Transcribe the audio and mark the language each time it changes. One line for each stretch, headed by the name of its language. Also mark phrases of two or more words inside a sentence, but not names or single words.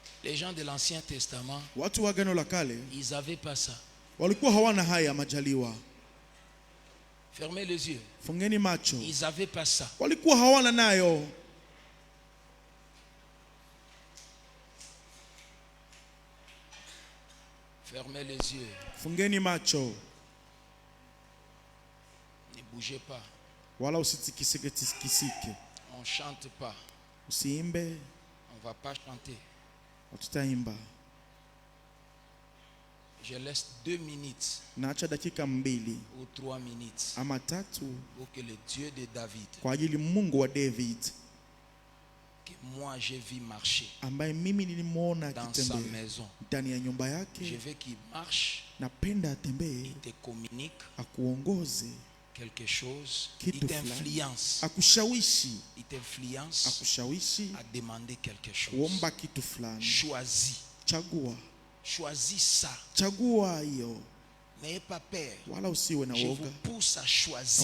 French: Les gens de l'Ancien Testament,
Swahili: watu wa Agano la Kale
French: ils avaient pas ça.
Swahili: walikuwa hawana haya majaliwa.
French: Fermez les yeux.
Swahili: Fungeni macho.
French: Ils avaient pas ça.
Swahili: Walikuwa hawana nayo.
French: Fermez les yeux.
Swahili: Fungeni macho.
French: Ne bougez pas.
Swahili: Wala usitikisike.
French: On chante pas.
Swahili: Usiimbe.
French: On va pas chanter.
Swahili: Hatutaimba.
French: Je laisse 2 minutes.
Swahili: Naacha dakika 2
French: ou 3 minutes.
Swahili: ama 3
French: pour que le Dieu de David,
Swahili: kwa ajili Mungu wa David,
French: que moi j'ai vu marcher
Swahili: ambaye mimi nilimuona
French: dans sa maison,
Swahili: ndani ya nyumba yake,
French: je veux qu'il marche,
Swahili: napenda atembee,
French: il te communique
Swahili: akuongoze
French: quelque chose,
Swahili: kitu
French: il t'influence,
Swahili: akushawishi,
French: akushawishi à demander quelque chose,
Swahili: kuomba kitu fulani.
French: Choisis,
Swahili: Chagua,
French: choisis ça,
Swahili: chagua hiyo,
French: n'ayez pas peur,
Swahili: wala usiwe na
French: je
Swahili: woga.
French: vous pousse à choisir.